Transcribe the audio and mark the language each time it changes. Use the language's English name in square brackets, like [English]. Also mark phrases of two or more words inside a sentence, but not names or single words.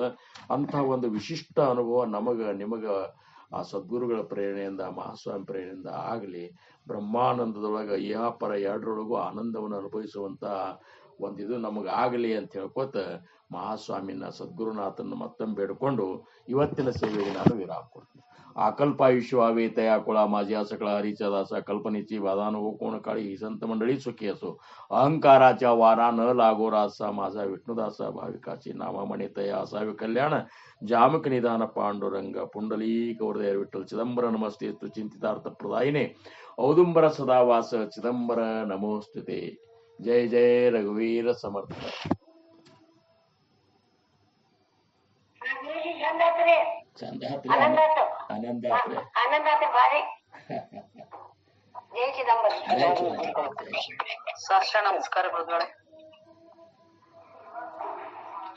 [Kannada] ಅಂಥ ಒಂದು ವಿಶಿಷ್ಟ ಅನುಭವ ನಿಮಗ ಆ ಸದ್ಗುರುಗಳ ಪ್ರೇರಣೆಯಿಂದ, ಮಹಾಸ್ವಾಮಿ ಪ್ರೇರಣೆಯಿಂದ ಆಗಲಿ. ಬ್ರಹ್ಮಾನಂದದೊಳಗ ಇಹಾಪರ ಎರಡರೊಳಗೂ ಆನಂದವನ್ನು ಅನುಭವಿಸುವಂತ ಒಂದಿದು ನಮಗಾಗಲಿ ಅಂತ ಹೇಳ್ಕೊತ ಮಹಾಸ್ವಾಮಿನ ಸದ್ಗುರುನಾಥನ ಮತ್ತೊಮ್ಮೆ ಬೇಡ್ಕೊಂಡು ಇವತ್ತಿನ ಸೇವೆಗೆ ನಾನು ವಿರಾಮ ಕೊಡ್ತೀನಿ. [Marathi] आकल्पायुष्यवावेतया कुळा माझ्या सकळा हरीचा दासा कल्पनेची वादान हो कोण काळी ही संत मंडळी सुखी असो. अहंकाराच्या वारा न लागो रासा माझा विष्णुदासा भाविकाची नामामणे तया असावे कल्याण. जामक निधान [Sanskrit] पांडुरंग पुंडलीक वरदय विठ्ठल चिदंबर नमस्ते तु चिंतितार्थ प्रदायिने औदुंबर सदावास चिदंबर नमोस्तुते. [Marathi] जय जय रघुवीर समर्थ. आनंदात भारी. जय चिदंबर. [Kannada] ಸಾಷ್ಟಾಂಗ ನಮಸ್ಕಾರ ಗುರುಗಳೇ.